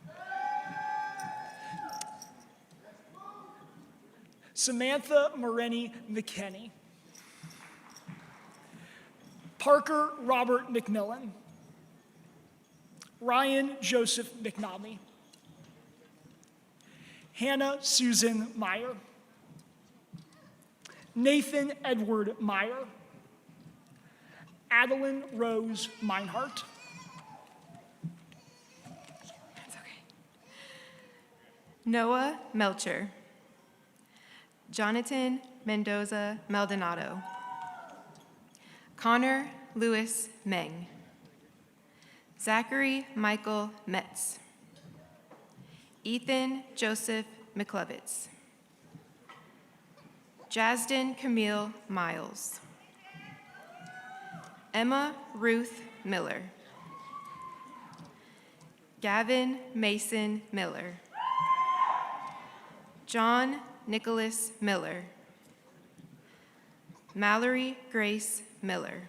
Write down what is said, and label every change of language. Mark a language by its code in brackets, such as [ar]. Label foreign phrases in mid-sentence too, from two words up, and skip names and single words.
[en] Samantha Moreni McKenney. Parker Robert McMillan. Ryan Joseph McNamee. Hannah Susan Meyer. Nathan Edward Meyer. Adeline Rose Meinhardt. Noah Melcher. Jonathan Mendoza Maldonado. Connor Lewis Meng. Zachary Michael Metz. Ethan Joseph McClevitz. Jasden Camille Miles. Emma Ruth Miller. Gavin Mason Miller. John Nicholas Miller. Mallory Grace Miller.